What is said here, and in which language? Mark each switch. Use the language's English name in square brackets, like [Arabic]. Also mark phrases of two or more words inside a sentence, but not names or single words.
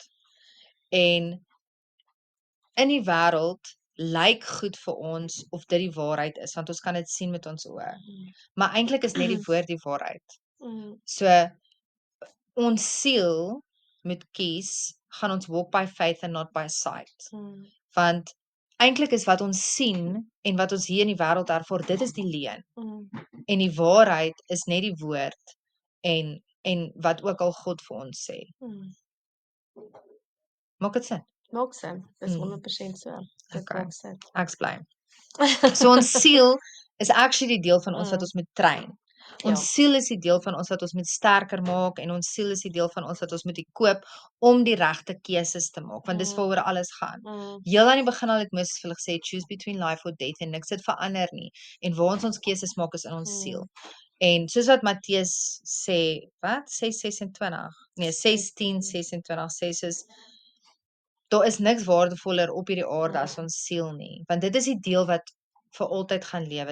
[Afrikaans] En in die wêreld lyk goed vir ons of dit die waarheid is want ons kan dit sien met ons oë. Maar eintlik is net die woord die waarheid. So ons siel moet kies, gaan ons [English] walk by faith and not by sight. [Afrikaans] Want eintlik is wat ons sien en wat ons hier in die wêreld ervaar, dit is die leuen. En die waarheid is net die woord en wat ook al God vir ons sê. Maak dit sin? Maak sin. Dis 100% so. Dit Okay. maak sin. Ek's bly. So ons siel is actually die deel van ons wat ons moet train. Ons siel is die deel van ons wat ons moet sterker maak en ons siel is die deel van ons wat ons moet equip om die regte keuses te maak want dis waaroor alles gaan. Heel aan die begin al het Moses vir hulle gesê [English] choose between life or death [Afrikaans] en niks het verander nie. En waar ons keuses maak is in ons siel. En soos wat Matteus sê, wat? 6:26. Nee, 16:26 sê soos daar is niks waardevoller op hierdie aarde as ons siel nie, want dit is die deel wat vir altyd gaan lewe.